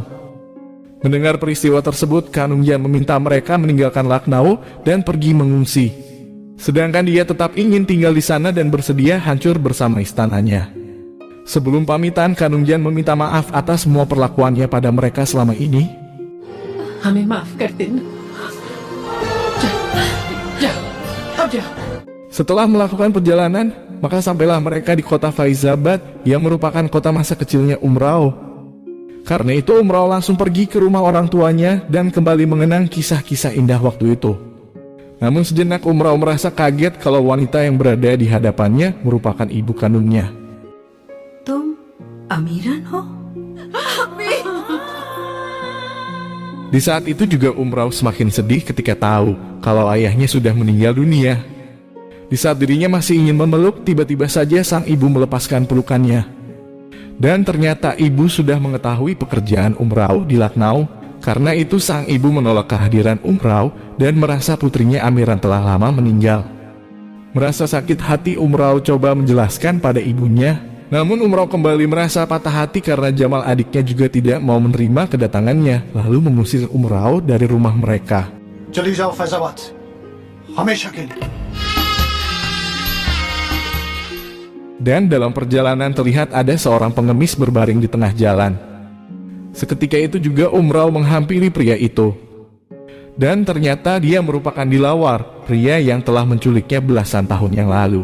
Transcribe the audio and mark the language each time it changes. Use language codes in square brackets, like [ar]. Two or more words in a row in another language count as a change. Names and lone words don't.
[id] Mendengar peristiwa tersebut, Kanungjan meminta mereka meninggalkan Lucknow dan pergi mengungsi. Sedangkan dia tetap ingin tinggal di sana dan bersedia hancur bersama istananya. Sebelum pamitan, Kanungjan meminta maaf atas semua perlakuannya pada mereka selama ini. [hi] हमें माफ कर देना जाओ अब जाओ [id] Setelah melakukan perjalanan, maka sampailah mereka di kota Faizabad yang merupakan kota masa kecilnya Umrao. Karena itu Umrao langsung pergi ke rumah orang tuanya dan kembali mengenang kisah-kisah indah waktu itu. Namun sejenak Umrao merasa kaget kalau wanita yang berada di hadapannya merupakan ibu kandungnya. [hi] तुम अमीरन हो? [id] Di saat itu juga Umrao semakin sedih ketika tahu kalau ayahnya sudah meninggal dunia. Di saat dirinya masih ingin memeluk, tiba-tiba saja sang ibu melepaskan pelukannya. Dan ternyata ibu sudah mengetahui pekerjaan Umrao di Lucknow. Karena itu sang ibu menolak kehadiran Umrao dan merasa putrinya Amiran telah lama meninggal. Merasa sakit hati, Umrao coba menjelaskan pada ibunya. Namun Umrao kembali merasa patah hati karena Jamal adiknya juga tidak mau menerima kedatangannya, lalu mengusir Umrao dari rumah mereka. [hi] चली जाओ फैजाबाद हमेशा के लिए। [id] Dan dalam perjalanan terlihat ada seorang pengemis berbaring di tengah jalan. Seketika itu juga Umrao menghampiri pria itu. Dan ternyata dia merupakan Dilawar, pria yang telah menculiknya belasan tahun yang lalu.